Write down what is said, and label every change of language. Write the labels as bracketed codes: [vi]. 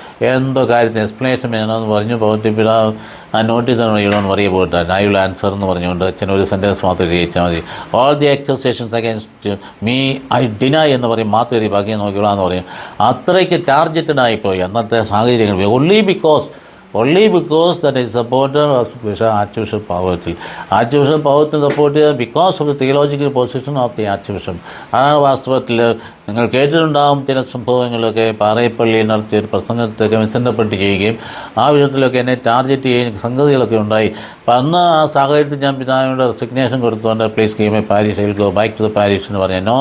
[ml] എന്തോ കാര്യത്തിന് എക്സ്പ്ലനേഷൻ വേണമെന്ന് പറഞ്ഞു. പിതാവ് ആ നോട്ടീസ് എഴുതണമെന്ന് പറയ പോയിട്ടാണ്. [en] I will answer [ml] എന്ന് പറഞ്ഞുകൊണ്ട് അച്ഛൻ ഒരു സെൻറ്റൻസ് മാത്രം എഴുതിച്ചാൽ മതി. [en] all the accusations against me I deny [ml] എന്ന് പറയും, മാത്രം എഴുതി ബാക്കി നോക്കിയോളാന്ന് പറയും. അത്രയ്ക്ക് ടാർഗറ്റഡ് ആയിപ്പോയി അന്നത്തെ സാഹചര്യങ്ങൾ. [en] only because that is supporter of Archbishop Pavatil. Archbishop Pavatil supported because of the theological position of the Archbishop. [ml] അതാണ് വാസ്തവത്തിൽ നിങ്ങൾ കേട്ടിട്ടുണ്ടാകും ചില സംഭവങ്ങളൊക്കെ. പാറയപ്പള്ളിയിൽ നടത്തിയ ഒരു പ്രസംഗത്തൊക്കെ മിസ്ഇൻ്റർപ്രറ്റ് ചെയ്യുകയും ആ വിധത്തിലൊക്കെ എന്നെ ടാർഗറ്റ് ചെയ്യുന്ന സംഗതികളൊക്കെ ഉണ്ടായി. അപ്പം അന്ന് ആ സാഹചര്യത്തിൽ ഞാൻ പിതാവിനോട് റെസിഗ്നേഷൻ കൊടുത്തുകൊണ്ട് [en] please give my parish, I will go back to the parish [ml] എന്ന് പറഞ്ഞു.